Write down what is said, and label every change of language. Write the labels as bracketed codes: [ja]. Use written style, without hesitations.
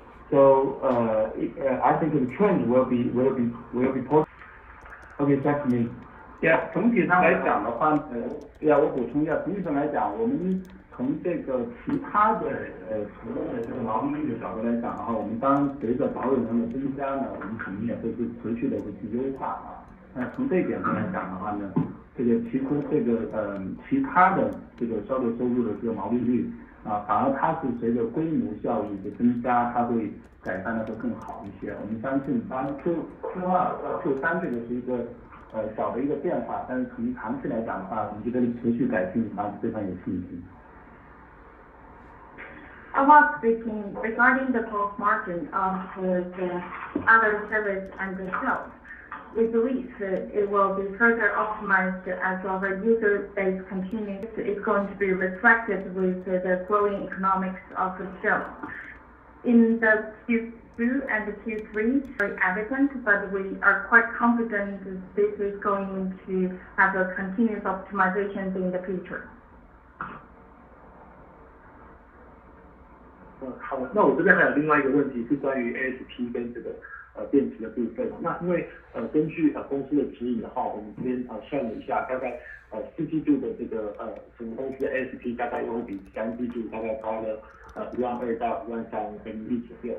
[en] So I think the trend will be positive. Okay, thanks me. [zh] 总体上来讲的话，我补充一下，总体上来讲，我们从这个其他的除了这个毛利率的角度来讲的话，我们当然随着保有量的增加呢，我们肯定也会去持续的会去优化啊。那从这一点上来讲的话呢，其实这个其他的这个销售收入的这个毛利率啊，反而它是随着规模效益的增加，它会改善的会更好一些。我们相信，当然 Q2 到 Q3 这个是一个小的一个变化，但是从长期来讲的话，我们觉得持续改进，还是非常有信心。 [en] About speaking regarding the gross margin of the other service and the sales, we believe that it will be further optimized as our user base continues. It's going to be reflected with the growing economics of the sales. In the Q2 and the Q3, very evident, but we are quite confident that this is going to have a continuous optimization in the future. [zh] 好的，那我这边还有另外一个问题是关于 ASP 跟这个电池的部分。那因为根据公司的指引的话，我们这边算了一下，大概4季度的这个整个公司的 ASP 大概又会比3季度大概高了12000到13000人民币左右。